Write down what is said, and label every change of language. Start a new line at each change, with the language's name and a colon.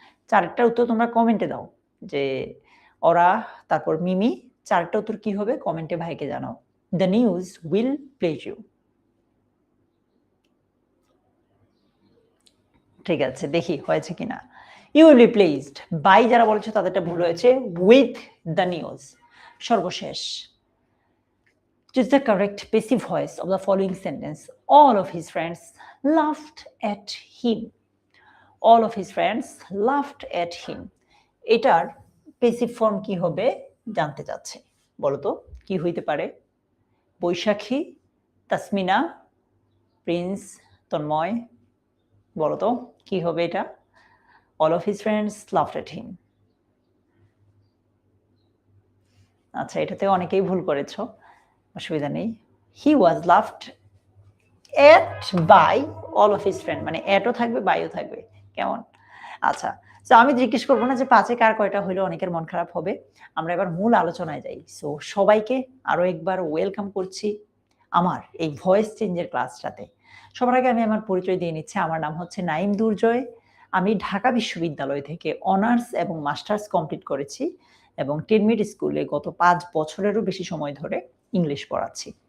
Bangla: চারটার উত্তর তোমরা কমেন্টে দাও, যে ওরা, তারপর মিমি, চারটা উত্তর কি হবে কমেন্টে ভাইকে জানাও।
English: The news will please you.
Bangla: ঠিক আছে, দেখি হয়েছে কিনা।
English: you will be pleased by,
Bangla: যারা বলেছে তাদেরটা ভুল হয়েছে,
English: With the news. সর্বশেষ, choose the correct passive voice of the following sentence. All of his friends laughed at him. All of his friends laughed at him.
Bangla: এটার পেসিভ ফর্ম কি হবে জানতে চাচ্ছে, বলো তো কি হইতে পারে। বৈশাখী, তাসমিনা, প্রিন্স, তন্ময়, বলো তো কি হবে এটা।
English: All of his friends laughed at him.
Bangla: আচ্ছা, এটাতে অনেকেই ভুল করেছো, অসুবিধা নেই।
English: He was laughed at by all of his friends,
Bangla: মানে এটও থাকবে বাইও থাকবে, কেমন। আচ্ছা, তো আমি জিজ্ঞেস করবো না যে পাঁচে কার কয়টা হইলো, অনেকের মন খারাপ হবে। আমরা এবার মূল আলোচনায় যাই। সো সবাইকে আরো একবার ওয়েলকাম করছি আমার এই ভয়েস চেঞ্জের ক্লাসটাতে। সবার আগে আমি আমার পরিচয় দিয়ে নিচ্ছি। আমার নাম হচ্ছে নাইম দুর্জয়। আমি ঢাকা বিশ্ববিদ্যালয় থেকে অনার্স এবং মাস্টার্স কমপ্লিট করেছি এবং টেনমিড স্কুলে গত 5 বছরেরও বেশি সময় ধরে ইংলিশ পড়াচ্ছি।